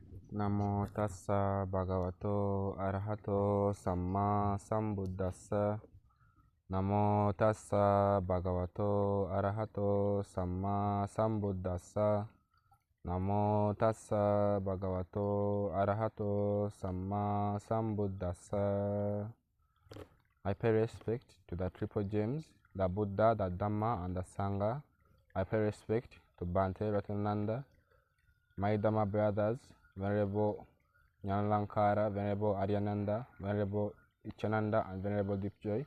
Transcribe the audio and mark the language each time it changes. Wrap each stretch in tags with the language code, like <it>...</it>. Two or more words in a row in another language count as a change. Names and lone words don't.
<pi>Namo tassa bhagavato arahato samma sambuddhassa. Namo tassa bhagavato arahato samma sambuddhassa. Namo tassa bhagavato arahato samma sambuddhassa.</pi> <en>I pay respect to the triple gems, the Buddha, the Dhamma, and the Sangha. I pay respect to Bhante Ratananda, my Dhamma brothers, Venerable Nyanlankara, Venerable Aryananda, Venerable Ichananda, and Venerable Deepjoy.</en>